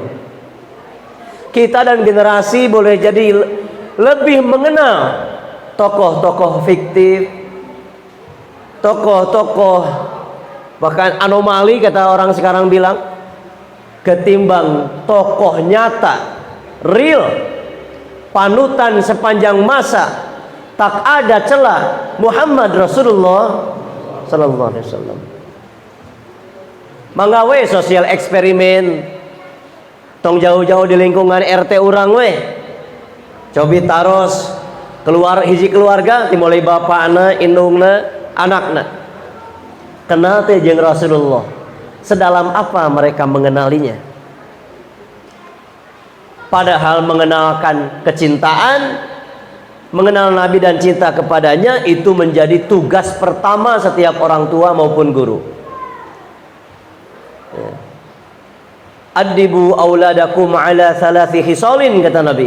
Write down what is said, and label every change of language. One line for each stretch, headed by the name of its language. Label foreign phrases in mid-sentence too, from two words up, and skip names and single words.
Indonesian: Kita dan generasi boleh jadi lebih mengenal tokoh-tokoh fiktif, tokoh-tokoh bahkan anomali kata orang sekarang bilang, ketimbang tokoh nyata, real, panutan sepanjang masa, tak ada celah Muhammad Rasulullah
Arabic: صلى الله عليه وسلم.
Sundanese: Manggawe sosial eksperimen, tong jauh-jauh di lingkungan RT urang we, cobi taros keluar hiji keluarga dimulai bapakna, indungna, anakna, kenal teh jeung Rasulullah.
Indonesian: Sedalam apa mereka mengenalinya? Padahal mengenalkan kecintaan, mengenal Nabi dan cinta kepadanya itu menjadi tugas pertama setiap orang tua maupun guru.
Arabic: أدبوا أولادكم على ثلاث خصال,
Indonesian: kata Nabi.